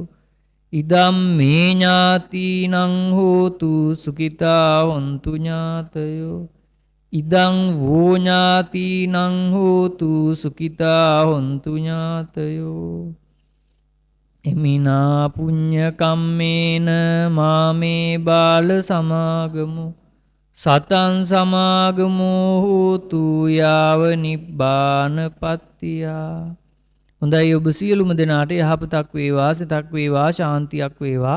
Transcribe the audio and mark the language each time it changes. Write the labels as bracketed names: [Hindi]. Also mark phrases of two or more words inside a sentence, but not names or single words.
[Pali] ඉදම් මේ ඥාතිනං හෝතු සුඛිතා හොන්තු ඥාතයෝ. ඉදං වෝ ඥාතිනං හෝතු සුඛිතා හොන්තු ඥාතයෝ. එමිනා පුඤ්ඤ කම්මේන මාමේ බාල සමාගමු සතං සමාගමෝ හෝතු යාව නිබ්බානපත්තියා. [Sinhala] හොඳයි ඔබ සියලුම දෙනාට යහපතක් වේවා, සිතක් වේවා, ශාන්තියක් වේවා.